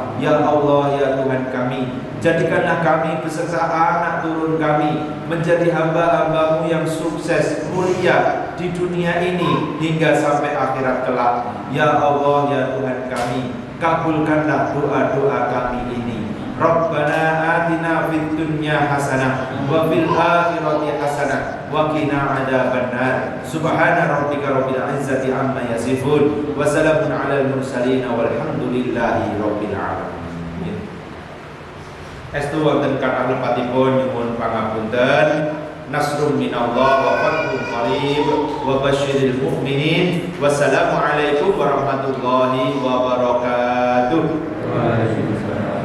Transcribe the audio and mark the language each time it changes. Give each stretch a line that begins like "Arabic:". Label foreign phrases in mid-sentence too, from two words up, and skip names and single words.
Indonesian: Ya Allah, ya Tuhan kami, jadikanlah kami beserta anak turun kami menjadi hamba-hamba-Mu yang sukses, mulia di dunia ini hingga sampai akhirat kelak. Ya Allah, ya Tuhan kami, kabulkanlah doa-doa kami ini.
Arabic: ربنا آتنا في الدنيا حسنة وفي الآخرة حسنة وقنا عذاب النار. سبحان ربك رب العزة عما يصفون وسلام على المرسلين والحمد لله رب العالمين.
Javanese: Estu wonten kathah lepatipun nyuwun pangapunten.
Arabic: نصر من الله وفتح قريب وبشر المؤمنين. والسلام عليكم ورحمة الله وبركاته. وعليكم السلام.